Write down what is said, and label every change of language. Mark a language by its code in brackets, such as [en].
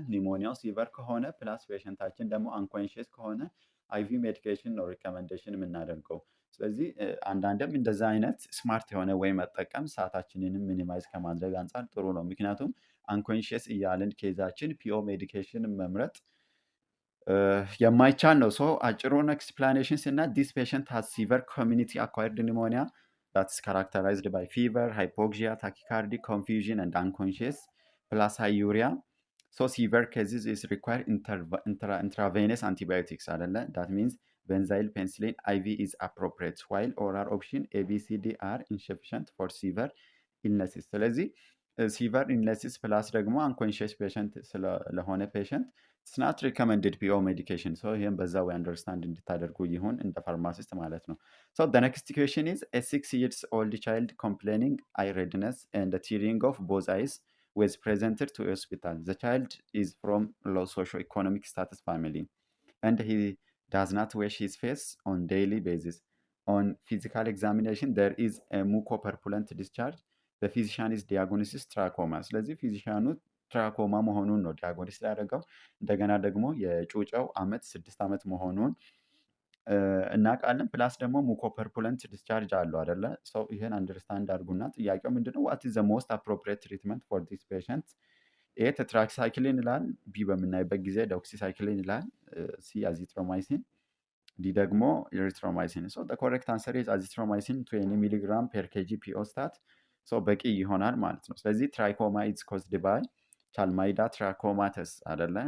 [am] ኒሞኒያው ሲቨር ከሆነ ፕላስ ፔሸንታችን ደግሞ አንኮንሺየስ ከሆነ አይቪ ሜዲኬሽን ነው ሪኮመንዴሽን የምናደርገው። ስለዚህ አንዳንድም እንደዛ አይነት ስማርት የሆነ ወይ መጠቀም ሰዓታችንንም ሚኒማይዝ ከማድረግ አንጻር ጥሩ ነው። ምክንያቱም አንኮንሺየስ እያልን ኬዛችን ፒኦ ሜዲኬሽን መምረጥ የማይቻል ነው። አጭሩን ኤክስፕላኔሽን ስና [en] ዲስ ፔሸንት ሃዝ ሲቨር ኮሚኒቲ አኳየርድ ኒሞኒያ that's characterized by fever, hypoxia, tachycardia, confusion, and unconscious, plus high urea. Severe cases is require intravenous antibiotics. That means benzyl penicillin IV is appropriate, while oral option A, B, C, D are insufficient for severe illnesses. [am] ስለዚህ ሲቨር ኢልነሲስ ፕላስ ደግሞ አንኮንሺየስ ፔሸንት ስለሆነ ፔሸንት [en] it's not recommended PO medication. [am] ይህም በዛ ወይ አንደርስታንድ እንድታደርጉ ይሁን እንደ ፋርማሲስት ማለት ነው። [en] the next question is a 6 years old child complaining eye redness and tearing of both eyes was presented to hospital. The child is from low socio-economic status family and he does not wash his face on daily basis. On physical examination there is a mucopurulent discharge. The physician is diagnosis trachoma. [am] ስለዚህ ፊዚሻኑ ትራኮማ መሆኑን ነው ዲያግኖሲስ ያደረገው። እንደገና ደግሞ የጩጫው አመት 6 ዓመት መሆኑን እናውቃለን። ፕላስ ደግሞ ሙኮፐርፑለንት ዲስቻርጅ አለው አይደለ? ይሄን አንደርስታንድ አድርጉና ጥያቄው ምንድነው [en] what is the most appropriate treatment for this patient? [am] ኤ ቴትራክሳይክሊን ይላል። ቢ በምናይበት ጊዜ ዶክሲሳይክሊን ይላል። ሲ አዚትሮማይሲን፣ ዲ ደግሞ ኤሪትሮማይሲን። [en] the correct answer is azithromycin 20 mg per kg PO stat [am] በቂ ይሆናል ማለት ነው። ስለዚህ ትራይኮማ [en] ኢዝ ኮዝድ ባይ [am] ቻልማይዳ ትራኮማተስ አይደለ?